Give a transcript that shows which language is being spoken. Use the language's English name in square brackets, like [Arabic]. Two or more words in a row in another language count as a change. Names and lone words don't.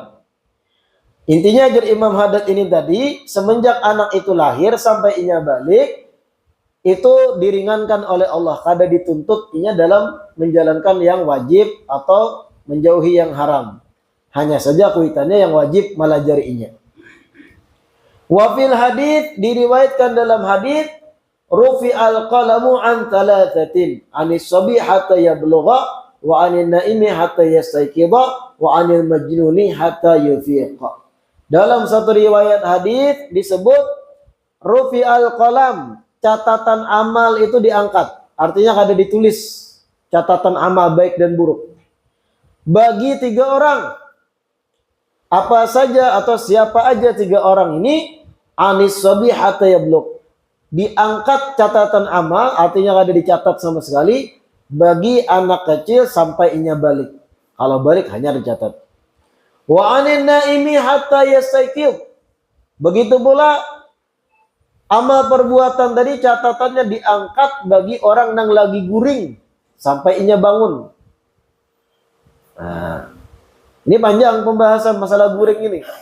[Banjar] Intinya ajar Imam Haddad ini tadi, semenjak anak itu lahir sampai inya balik, itu diringankan oleh Allah. Kada dituntut inya dalam menjalankan yang wajib atau menjauhi yang haram. Hanya saja kuitannya yang wajib melajarinya. [Arabic] وفي الحديث [Banjar] diriwayatkan dalam hadits [Arabic] رفع القلم عن ثلاثة عن الصبي حتى يبلغ وعن النائم حتى يستيقظ وعن المجنون حتى يفيق. [Banjar] Dalam satu riwayat hadis disebut [Arabic] رفع القلم, [Banjar] catatan amal itu diangkat. Artinya ada ditulis catatan amal baik dan buruk. Bagi 3 orang. Apa saja atau siapa aja 3 orang ini, [Arabic] عن الصبي حتى يبلغ. [Banjar] Diangkat catatan amal, artinya ada dicatat sama sekali bagi anak kecil sampai inya balik. Kalau balik hanya dicatat. [Arabic] وعن النائم حتى يستيقظ. [Banjar] Begitu pula amal perbuatan tadi catatannya diangkat bagi orang yang lagi guring sampai inya bangun. Nah, ini panjang pembahasan masalah guring ini.